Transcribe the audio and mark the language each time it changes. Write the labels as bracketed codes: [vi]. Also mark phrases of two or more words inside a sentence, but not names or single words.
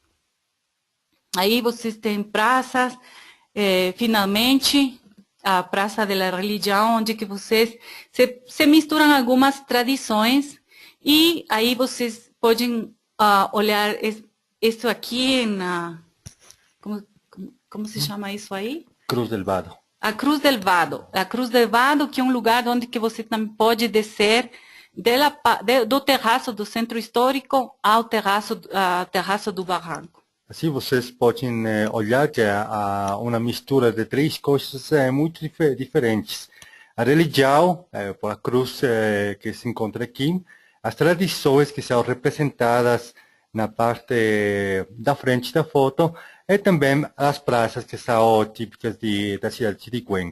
[pt] Aí vocês têm praças, finalmente, a Praça da Religião, onde que vocês se misturam algumas tradições, e aí vocês podem olhar isso aqui, como se chama isso aí? Cruz del Vado. A Cruz del Vado. A Cruz del Vado, que é um lugar onde que você também pode descer do terraço do centro histórico ao terraço do barranco. Assim vocês podem olhar que há uma mistura de três coisas muito diferentes. A religião, por a cruz que se encontra aqui, as tradições que são representadas na parte da frente da foto, e também as praças que são típicas da cidade de Cuenca.